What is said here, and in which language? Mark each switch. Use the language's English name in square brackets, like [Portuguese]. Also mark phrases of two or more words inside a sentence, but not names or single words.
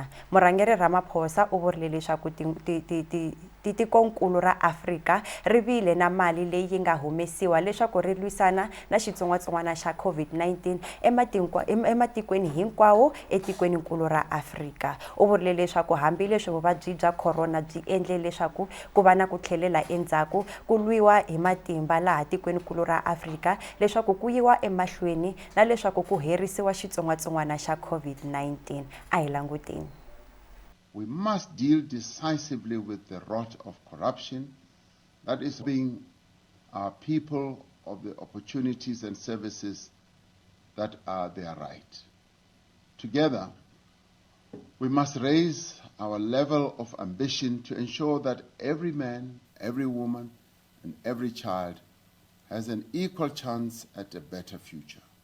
[Tsonga] Murhangeri Ramaphosa u vurile leswaku tikonkulu ra Afrika ri vile na mali leyi nga humesiwa leswaku ri lwisana na xitsongwatsongwana xa COVID-19 ematikweni hinkwawo etikwenikulu ra Afrika. U vurile leswaku hambileswi vuvabyi bya corona byi endle leswaku ku va na ku tlhelela endzhaku ku lwiwa hi matimba laha tikwenikulu ra Afrika leswaku ku yiwa emahlweni na leswaku ku herisiwa xitsongwatsongwana xa COVID-19. A hi languteni. [English] We must deal decisively with the rot of corruption that is being our people of the opportunities and services that are their right. Together, we must raise our level of ambition to ensure that every man, every woman, and every child has an equal chance at a better future.